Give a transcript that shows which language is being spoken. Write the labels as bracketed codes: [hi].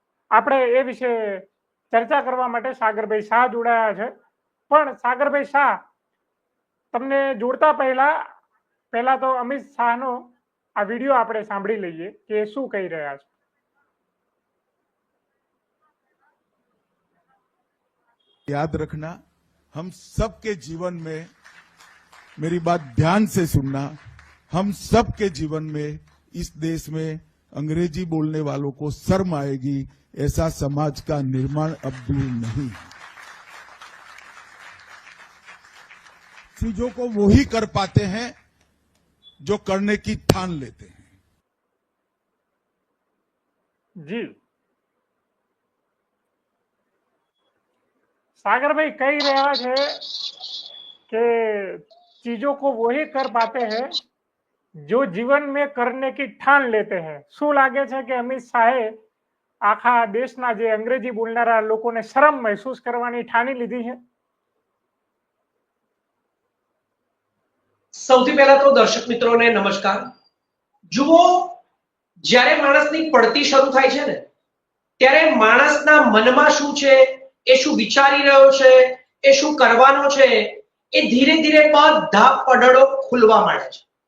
[gu] આપણે એ વિશે ચર્ચા કરવા માટે સાગરભાઈ શાહ જોડાયા છે. પણ સાગરભાઈ શાહ, તમને જોડતા પહેલા તો અમિત શાહનો આ વિડીયો આપણે સાંભળી લઈએ કે શું કહી રહ્યા છે. [hi] याद रखना, हम सबके जीवन में, मेरी बात ध्यान से सुनना, हम सबके जीवन में इस देश में अंग्रेजी बोलने वालों को शर्म आएगी, ऐसा समाज का निर्माण अब दूर नहीं। चीजों को वो ही कर पाते हैं जो करने की ठान लेते हैं। जी, सागर भाई कही रहा है कि चीजों को वही कर पाते हैं जो जीवन में करने की ठान लेते हैं. [gu] શું લાગે છે કે અમિત શાહે આખા દેશના જે અંગ્રેજી બોલનારા લોકોને શરમ મહેસૂસ કરવાની ઠાની લીધી છે? સૌથી પહેલા તો દર્શક મિત્રોને નમસ્કાર. જુઓ, જ્યારે માણસની પડતી શરૂ થાય છે ને, ત્યારે માણસના મનમાં શું છે, એ શું વિચારી રહ્યો છે, એ શું કરવાનો છે, એ ધીરે ધીરે બધા પડડો ખુલવા માંડે છે.